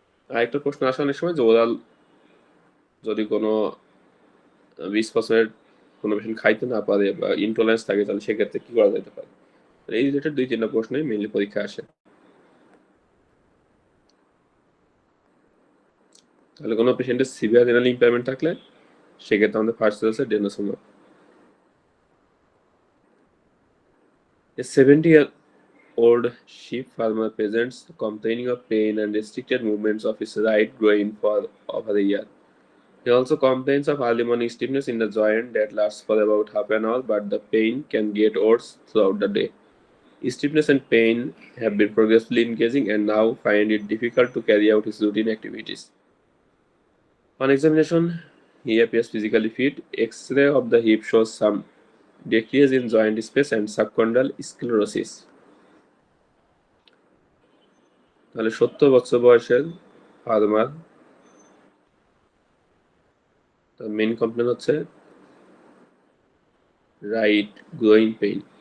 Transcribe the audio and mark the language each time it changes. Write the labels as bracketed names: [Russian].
[Bangla] আরেকটা প্রশ্ন আসে অনেক সময় যে ওরাল যদি কোনো বিসফসফেট কোনো পেশেন্ট খাইতে না পারে বা ইনটলারেন্স থাকে তাহলে সেক্ষেত্রে কি করা যেতে পারে। এই রিলেটেড 2-3টা প্রশ্নই মেইনলি পরীক্ষা আসে। তাহলে কোনো পেশেন্টের সিভিয়ার রেনাল ইম্পেয়ারমেন্ট থাকলে সেক্ষেত্রে আমাদের ফার্স্ট আছে ডেনাসমোভ। [English] A 70-year-old sheep farmer presents complaining of pain and restricted movements of his right groin for over a year. He also complains of early morning stiffness in the joint that lasts for about half an hour, but the pain can get worse throughout the day. Stiffness and pain have been progressively increasing and now find it difficult to carry out his routine activities. On examination, he appears physically fit. X-ray of the hip shows some decrease in joint space and subchondral sclerosis. [Bangla] তাহলে 70 বছর বয়সের farmer, তার main complain হচ্ছে right groin pain.